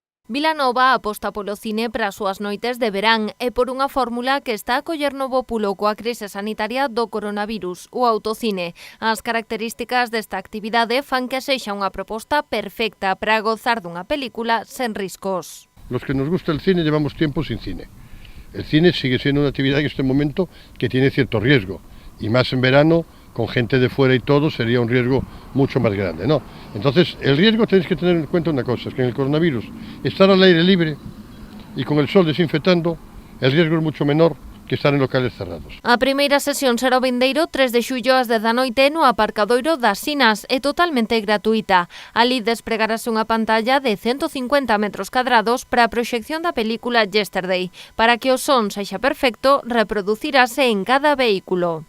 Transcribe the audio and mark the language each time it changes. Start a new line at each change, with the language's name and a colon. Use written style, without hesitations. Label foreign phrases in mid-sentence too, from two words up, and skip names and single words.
Galician: Vilanova aposta polo cine para as súas noites de verán e por unha fórmula que está a coller novo pulo coa crise sanitaria do coronavirus, o autocine. As características desta actividade fan que sexa unha proposta perfecta para gozar dunha película sen riscos.
Spanish: Los que nos gusta el cine llevamos tiempo sin cine. El cine sigue siendo una actividad en este momento que tiene cierto riesgo, y más en verano, con gente de fuera y todo, sería un riesgo mucho más grande, ¿no? Entonces, el riesgo tenéis que tener en cuenta una cosa, es que en el coronavirus, estar al aire libre y con el sol desinfectando, el riesgo es mucho menor que estar en locales cerrados.
Galician: A primeira sesión será o vindeiro 3 de xullo ás 10 da noite no aparcadoiro das Sinas, é totalmente gratuita. Ali despregarase unha pantalla de 150 metros cadrados para a proxección da película Yesterday. Para que o son sexa perfecto, reproducirase en cada vehículo.